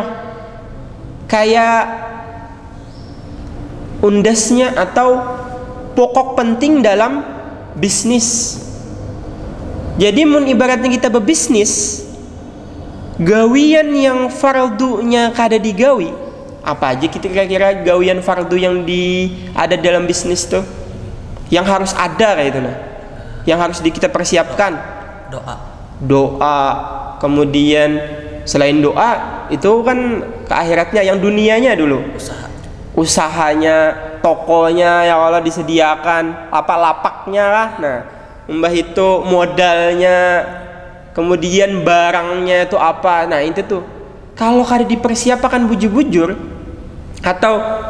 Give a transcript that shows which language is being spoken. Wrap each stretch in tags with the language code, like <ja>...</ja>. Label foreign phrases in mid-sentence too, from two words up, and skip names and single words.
<bjn>Kayak undasnya atau pokok penting dalam bisnis. Jadi mun ibaratnya kita berbisnis, gawian yang fardunya kada digawi, apa aja kita kira-kira gawian fardu yang ada dalam bisnis tuh, yang harus ada kayak itu, nah, yang harus kita persiapkan. Doa, kemudian selain doa itu kan ke akhiratnya, yang dunianya dulu, usahanya, tokonya yang Allah disediakan, apa lapaknya lah, nah, mbah itu modalnya, kemudian barangnya itu apa, nah itu tuh kalau kada dipersiapkan bujur-bujur, atau</bjn>